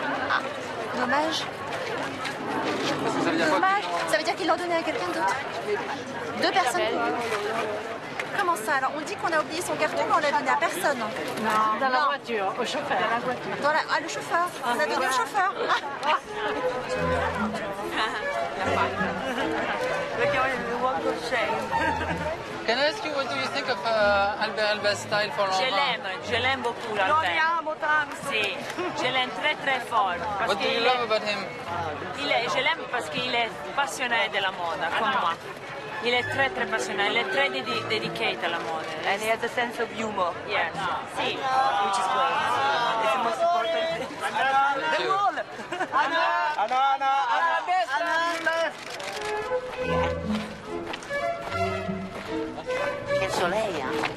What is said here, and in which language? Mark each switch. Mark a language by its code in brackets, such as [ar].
[fr] Ah, dommage. Dommage. Ça veut dire qu'il l'a donné à quelqu'un d'autre. 2 personnes. Comment ça? Alors on dit qu'on a oublié son carton, mais on l'a donné à personne. Non, dans la voiture, au chauffeur. Dans la voiture. Ah, le chauffeur. On l'a donné au chauffeur. [en] Can I ask you what do you think of Albert Elba's style for Lanvin? [fr] Je l'aime beaucoup, Albert. Sì, je l'aime très très fort. [en] What do you love about him? [fr] Je l'aime parce qu'il est passionné de la mode, comme moi. Il est très très passionné, il est très dedicated à la mode. [en] And he has a sense of humor. Yes. Sì. Which is great. It's the most important thing. [fr] Quel soleil, hein?